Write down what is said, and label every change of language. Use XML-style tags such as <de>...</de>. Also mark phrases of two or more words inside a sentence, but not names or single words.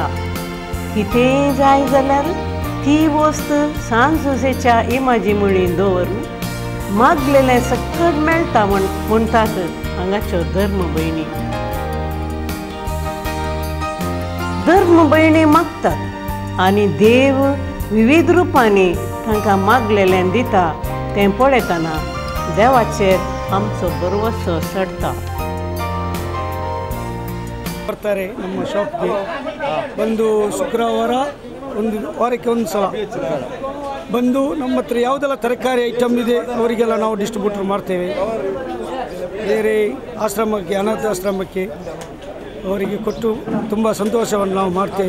<kok>कितेंय जाय जाल्यार ती वस्त सांजुजेच्या इमाजी मुळीं दवरून मागलेलें सकट मेळटा म्हणटात हांगाच्यो धर्म भयणी. धर्म भयणी मागतात आनी देव विविध रुपांनी तांकां मागलेलें दिता तें पळयतना देवाचेर आमचो भरवसो चडटा.</kok> <kn>ಬರ್ತಾರೆ ನಮ್ಮ ಶಾಪ್ಗೆ ಬಂದು ಶುಕ್ರವಾರ ವಾರಕ್ಕೆ ಒಂದು ಸಲ ಬಂದು ನಮ್ಮ ಹತ್ರ ಯಾವುದೆಲ್ಲ ತರಕಾರಿ ಐಟಮ್ ಇದೆ ಅವರಿಗೆಲ್ಲ ನಾವು ಡಿಸ್ಟ್ರಿಬ್ಯೂಟರ್ ಮಾಡ್ತೇವೆ. ಬೇರೆ ಆಶ್ರಮಕ್ಕೆ, ಅನಾಥ ಆಶ್ರಮಕ್ಕೆ ಅವರಿಗೆ ಕೊಟ್ಟು ತುಂಬ ಸಂತೋಷವನ್ನು ನಾವು ಮಾಡ್ತೇವೆ.</kn>